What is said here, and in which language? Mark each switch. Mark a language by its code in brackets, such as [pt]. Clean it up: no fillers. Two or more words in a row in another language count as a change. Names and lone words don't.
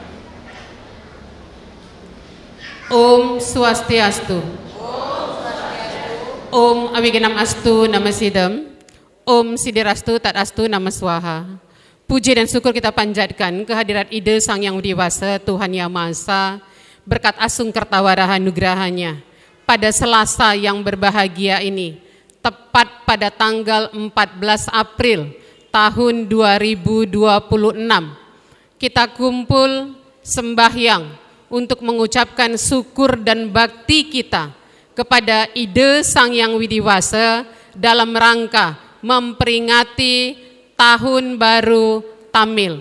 [sa] ॐ स्वस्तिअस्तु. ॐ अविघ्नम् अस्तु नम सिदम्. ॐ सिदिरस्तु तदस्तु नम स्वाहा. [id] Puji dan syukur kita panjatkan kehadirat Ide Sang Yang Widiwasa Tuhan Yang Maha Esa, berkat asung kertawarahan nugrahannya pada Selasa yang berbahagia ini, tepat pada tanggal 14 April tahun 2026, kita kumpul sembahyang untuk mengucapkan syukur dan bakti kita kepada Ide Sang Yang Widiwasa dalam rangka memperingati Tahun Baru Tamil.